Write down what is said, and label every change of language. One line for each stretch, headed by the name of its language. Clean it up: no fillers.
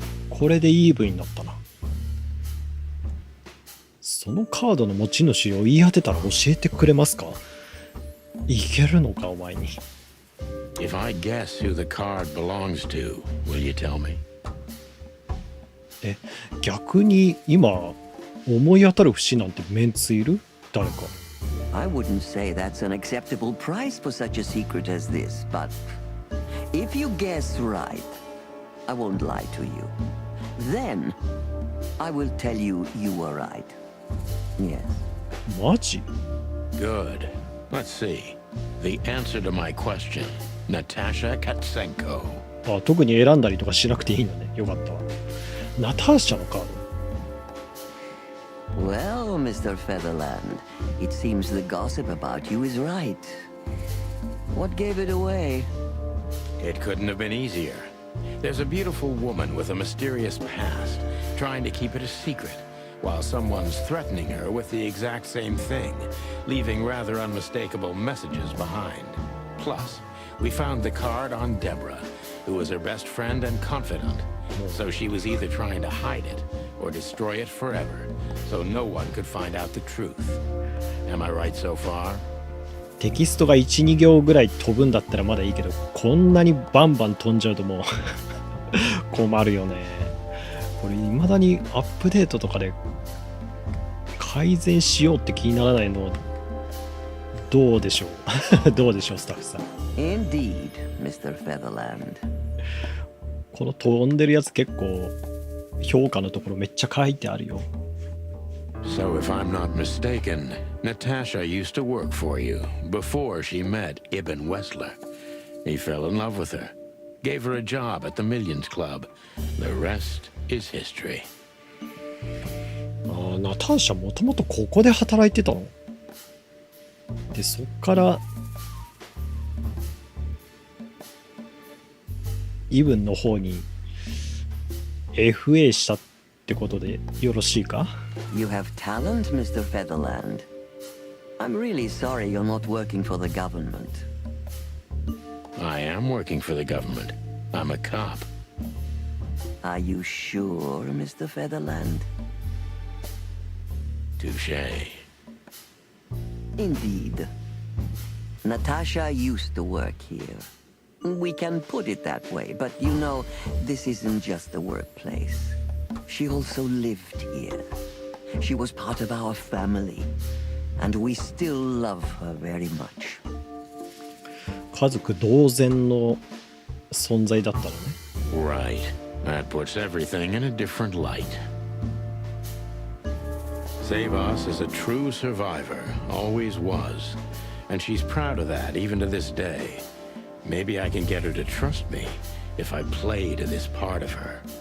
Japanese: これでイーブンになったな。そのカードの持ち主を言い当てたら教えてくれますか？いけるのかお前に。
English: If I guess who the card belongs to, will you tell me?
Japanese: え、逆に今思い当たる節なんてメンツいる？誰か。
English: I wouldn't say that's an acceptable price for such a secret as this, but if you guess right, I won't lie to you. Then I will tell you you were right. Yes.
Japanese: マジ？
English: Good. Let's see. The answer to my question. Natasha Katsenko.
Japanese: あ、特に選んだりとかしなくていいのね。よかったわ。ナターシャのカード。
English: Well, Mr. Featherland, it seems the gossip about you is right. What gave it away? It couldn't have been easier. There's a beautiful woman with a mysterious past, trying to keep it a secret, while someone's threatening her with the exact same thing, leaving rather unmistakable messages behind. Plus, we found the card on Deborah, who was her best friend and confidant. So she was either trying to hide it or destroy it forever, so no one could find out the truth. Am I right so far?
Japanese: テキストが 1,2 行ぐらい飛ぶんだったらまだいいけど、こんなにバンバン飛んじゃうともう困るよね。これ未だにアップデートとかで改善しようって気にならないのどうでしょうどうでしょうスタッフさん。
English: Indeed, Mr. Featherland.
Japanese: この飛んでるやつ結構評価のところめっちゃ書いてあるよ。
English: So if I'm not mistaken, Natasha used to work for you before she met Ibn Wessler. He fell in love with her, gave her a job at the Millions Club. The rest is history.
Japanese: ああ、ナターシャもともとここで働いてたので、そっからイブンの方に FA したってことでよろしいか？
English: You have talent, Mr. Featherland. I'm really sorry you're not working for the government. I am working for the government. I'm a cop. Are you sure, Mr. Featherland? Touché. Indeed. Natasha used to work here. We can put it that way, but you know, this isn't just a workplace. She also lived here. She was part of our family, and we still love her very much.
Japanese: 家族同然の存在だったのね。
English: Right. That puts everything in a different light. Zavos is a true survivor, always was. And she's proud of that, even to this day. Maybe I can get her to trust me if I play to this part of her.